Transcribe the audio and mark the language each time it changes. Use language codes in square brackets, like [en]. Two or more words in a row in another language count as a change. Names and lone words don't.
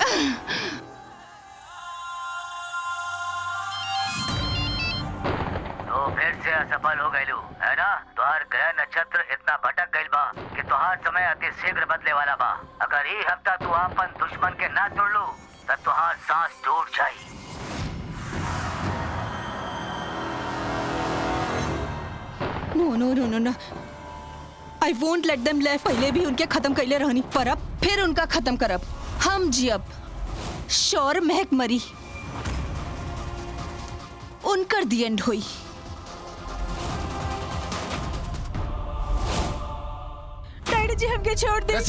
[bho] तो फिर से असफल हो गयलू है ना? तुहार ग्रह नक्षत्र इतना भटक गइल बा कि तुहार समय अति शीघ्र बदले वाला बा। अगर ई हफ्ता तू अपन दुश्मन के ना तोड़लू तब तुहार सांस टूट जाई। [en] No no no no no, I won't let them live. [bho] पहले भी उनके खत्म कैले रहनी, पर अब फिर उनका खत्म करब। हम जियब, श्योर महक मरी, उनकर [en] the end [bho] हुई। डैडी जी हमके छोड़ दे।